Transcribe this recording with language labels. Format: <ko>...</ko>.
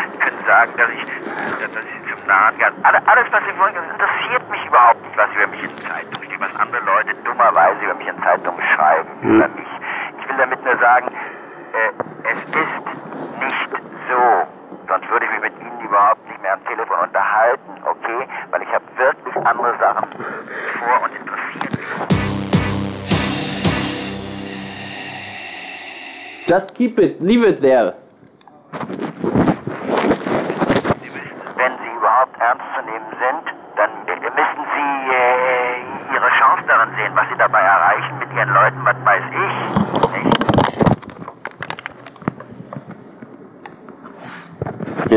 <de>Die können sagen, dass ich zum Nahen gehe. Alles, was sie wollen, das interessiert mich überhaupt nicht, was über mich in Zeitungen steht, was andere Leute dummerweise über mich in Zeitungen schreiben. Über mich. Ich will damit nur sagen, es ist nicht so. Sonst würde ich mich mit Ihnen überhaupt nicht mehr am Telefon unterhalten, okay? Weil ich habe wirklich andere Sachen vor und interessiert mich.</de> <en>Just keep it, leave it there.</en> <de>Wenn Sie überhaupt ernst zu nehmen sind, dann müssen Sie Ihre Chance darin sehen, was Sie dabei erreichen mit Ihren Leuten, was weiß ich.</de>